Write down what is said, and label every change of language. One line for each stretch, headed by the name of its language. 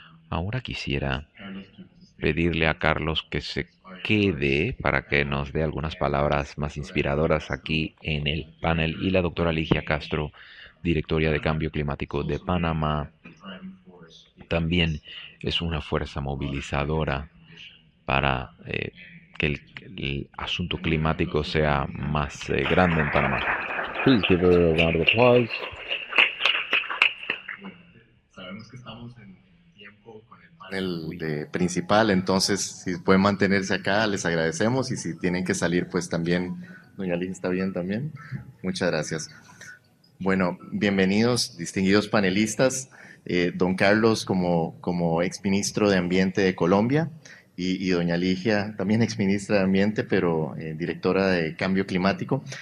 Spanish: Ahora quisiera pedirle a Carlos que se quede para que nos dé algunas palabras más inspiradoras aquí en el panel, y la doctora Ligia Castro, directora de Cambio Climático de Panamá, también es una fuerza movilizadora para que el asunto climático sea más grande en Panamá.
English: Please give her a round of applause.
Spanish: Sabemos que estamos en tiempo con el panel principal, entonces si pueden mantenerse acá les agradecemos, y si tienen que salir pues también, doña Ligia está bien también. Muchas gracias. Bueno, bienvenidos distinguidos panelistas. Don Carlos como exministro de Ambiente de Colombia, y doña Ligia también exministra de Ambiente, pero directora de Cambio Climático.